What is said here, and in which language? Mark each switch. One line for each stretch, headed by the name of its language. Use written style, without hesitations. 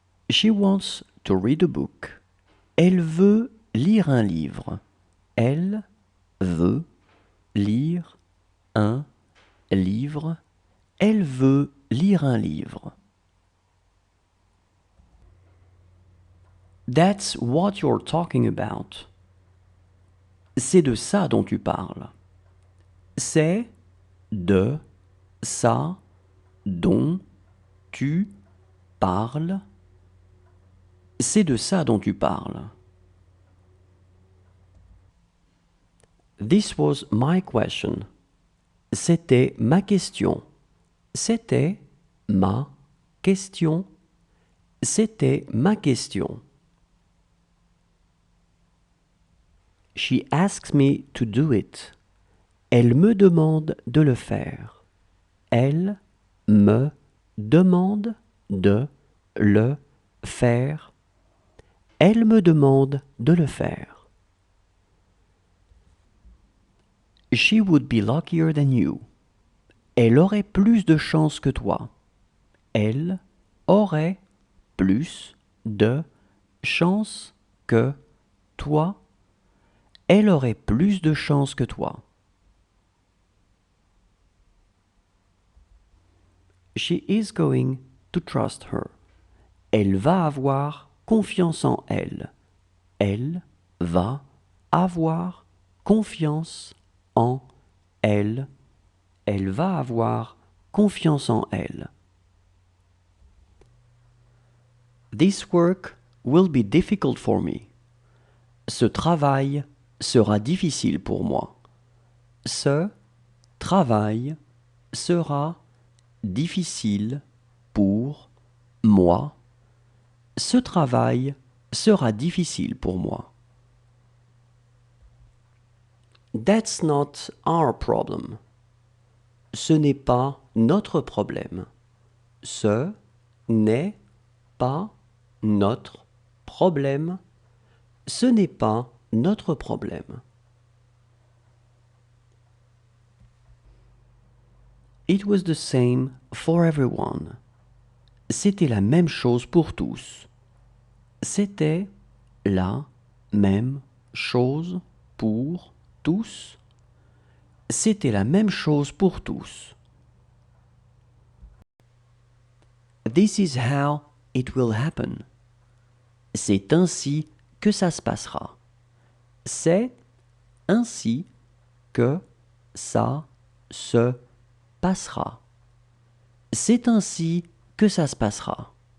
English: She wants to read a book.
French: Elle veut lire un livre. Elle veut lire un livre. Elle veut lire un livre.
English: That's what you're talking about.
French: C'est de ça dont tu parles. C'est de ça dont tu parles. C'est de ça dont tu parles.
English: This was my question.
French: C'était ma question. C'était ma question. C'était ma question.
English: She asks me to do it.
French: Elle me demande de le faire. Elle me demande de le faire. Elle me demande de le faire.
English: She would be luckier than you.
French: Elle aurait plus de chance que toi. Elle aurait plus de chance que toi. Elle aurait plus de chance que toi.
English: She is going to trust her.
French: Elle va avoir confiance en elle. Elle va avoir confiance en elle. Elle va avoir confiance en elle.
English: This work will be difficult for me.
French: Ce travail sera difficile pour moi. Ce travail sera difficile pour moi. Ce travail sera difficile pour moi.
English: That's not our problem.
French: Ce n'est pas notre problème. Ce n'est pas notre problème. Ce n'est pas notre problème.
English: It was the same for everyone.
French: C'était la même chose pour tous. C'était la même chose pour tous. C'était la même chose pour tous.
English: This is how it will happen.
French: C'est ainsi que ça se passera. C'est ainsi que ça se passera. C'est ainsi que ça se passera.